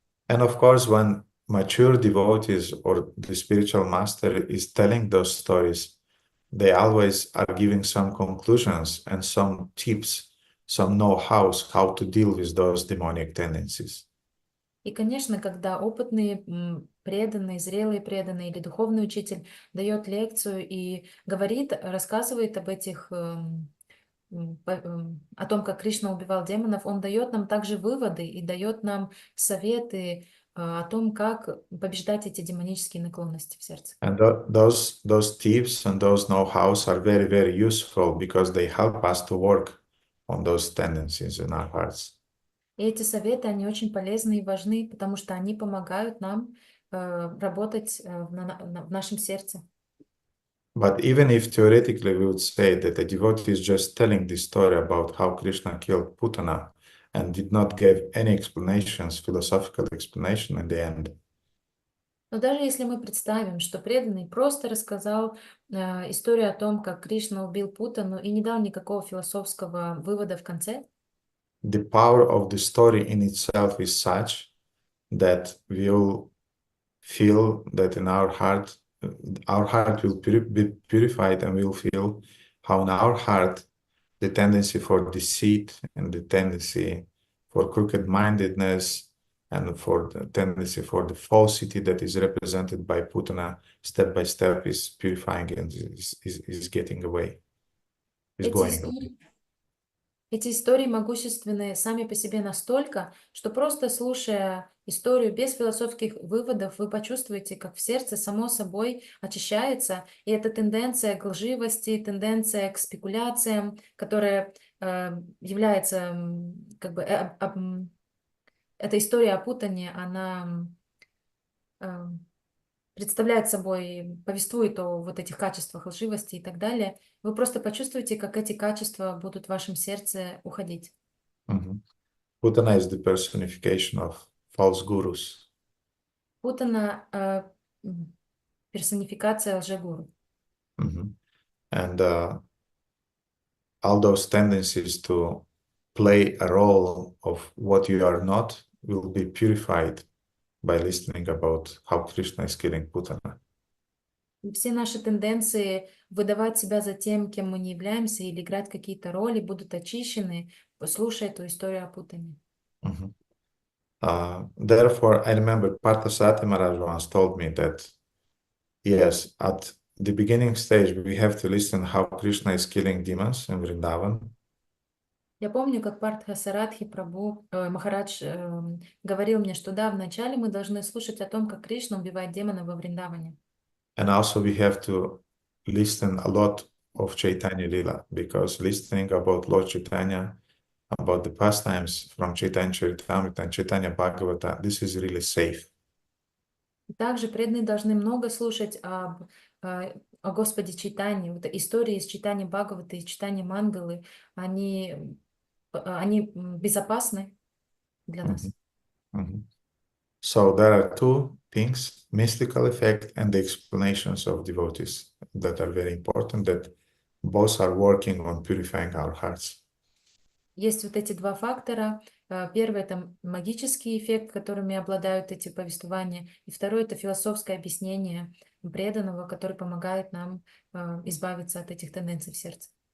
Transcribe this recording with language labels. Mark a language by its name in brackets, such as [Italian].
[English] And of course, when mature devotees or the spiritual master is telling those stories, they always are giving some conclusions and some tips, some know-hows how to deal with those demonic tendencies. [Russian] И, конечно, когда опытный, преданный, зрелый преданный или духовный учитель дает лекцию и говорит, рассказывает об этих, о том, как Кришна убивал демонов, он дает нам также выводы и дает нам советы о том, как побеждать эти демонические наклонности в сердце. [English] And those tips and those know-hows are very, very useful because they help us to work on those tendencies in our hearts. [Russian] И эти советы, они очень полезны и важны, потому что они помогают нам работать в нашем сердце. [English] But even if theoretically we would say that a devotee is just telling the story about how Krishna killed Putana and did not give any explanations, philosophical explanation in the end, [Russian] Но даже если мы представим, что преданный просто рассказал историю о том, как Кришна убил Путану и не дал никакого философского вывода в конце, [English] the power of the story in itself is such that we will feel that in our heart will be purified, and we will feel how in our heart the tendency for deceit and the tendency for crooked-mindedness and for the tendency for the falsity that is represented by Putana step by step is purifying and is getting away, is going away. [Russian] Эти истории могущественны сами по себе настолько, что просто слушая историю без философских выводов, вы почувствуете, как в сердце само собой очищается, и эта тенденция к лживости, тенденция к спекуляциям, которая является как бы эта история о путане, она представляет собой, повествует о вот этих качествах лживости и так далее, вы просто почувствуете, как эти качества будут в вашем сердце уходить. [English] Putana is the personification of false gurus. [Russian] Путана персонификация лжегуру. [English] And all those tendencies to play a role of what you are not will be purified by listening about how Krishna is killing Putana. [Russian] Все наши тенденции выдавать себя за тем, кем мы не являемся, или играть какие-то роли, будут очищены, слушая эту историю о Путане. [English] Therefore, I remember Parthasarathi Maharaj once told me that, yes, at the beginning stage, we have to listen how Krishna is killing demons in Vrindavan. [Russian] Я помню, как Партхасаратхи Прабhu Махарадж говорил мне, что да, вначале мы должны слушать о том, как Кришна убивает демонов во Вриндаване. [English] And also we have to listen a lot of Chaitanya Lila, because listening about Lord Chaitanya, about the pastimes from Chaitanya Charitamrita and Chaitanya Bhagavata, this is really safe. [Russian] Также преданные должны много слушать об о Господе Чайтанье, вот истории из читания Бхагавата и читания Мангалы, они безопасны для нас. Mhm. [English] So there are two things, mystical effect and the explanations of devotees, that are very important, that both are working on purifying our hearts. [Russian] Есть вот эти два фактора. Первый — это магический эффект, которыми обладают эти повествования. И второй — это философское объяснение преданного, который помогает нам избавиться от этих тенденций в сердце.